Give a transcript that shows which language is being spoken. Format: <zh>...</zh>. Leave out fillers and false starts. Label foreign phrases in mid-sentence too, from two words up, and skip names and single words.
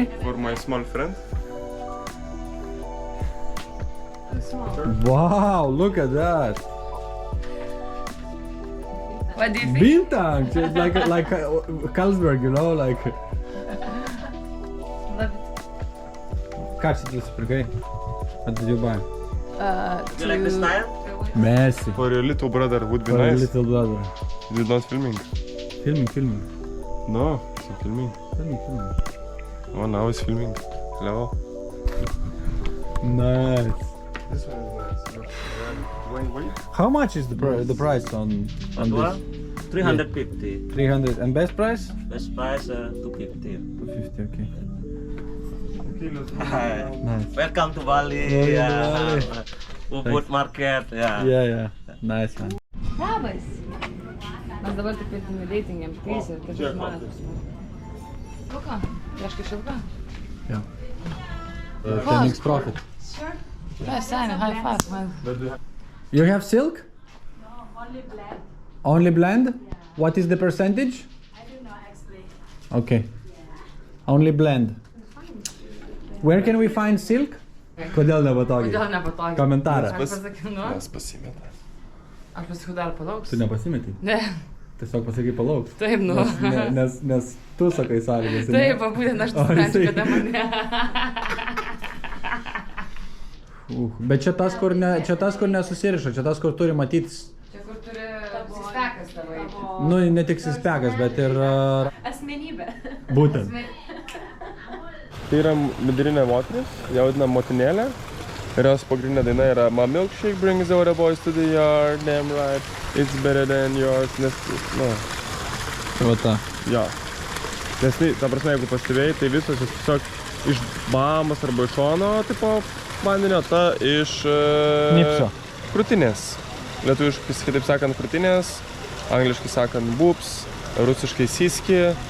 <en>for my small friend. Wow, look at that. What do you think? Bintang! It's like Carlsberg, you know, like. Love</en> <lt>Ką čia tu nusipirkai?</lt> <en>What did you buy? it. You like the style? Messi. For your little brother would be For a nice. little brother. You're not filming? Filming. No, she's filming. Filming. Oh, now it's filming. Hello. Nice. This one is nice. Look, wait. How much is the price on That this? one? 350. 300 and best price? Best price 250. 250, okay. Okay, let's go. Hi. Nice. Welcome to Bali. Bali. Ubud market. Yeah. Nice man.</en> <lt>Labas. Mes dabar tik datingėm teisė ir Čia taip žmonės. Luka, ieškai šilką?</lt> <en>Yeah. Phoenix Profit. Yes, Sammy, high five, man. You have silk? No, only black. Only blend? What is the percentage? I don't know actually. Okay. Only blend. Where can we find silk?</en> <lt>Kodėl nepatogiai? Kodėl nepatogiai? Komentarą. Aš pasakiau, nu? Mes pasimetę. Aš pasakiau, dar palauks. Tu nepasimetei? Ne, Tiesiog pasakai palauks. taip, nu. Nes tu sakai sąlygas. Taip, būtent aš nusprendžiu, kada mane. Bet čia tas, kur nesusiriša, čia tas, kur turi matytis. Čia kur turi sispekas tavo. Nu, ne tik sispekas, bet ir... Asmenybė. Būtent. Tai yra vidurinė moteris, ją vadinam motinėlė. Ir jos pagrindinė daina yra</lt> <en>My milkshake brings all the boys to the yard, damn right, it's better than yours,</en> <lt>nes, nu, Va ta. jo. Nes, ta prasme, jeigu pastebėjai, tai visos jos tiesiog iš Bahamos arba iš šono, tipo, vandenio, ta iš... Nipso. Krūtinės. Lietuviškai, kitaip sakant, krūtinės, angliškai sakant, boobs, rusiškai siski.</lt>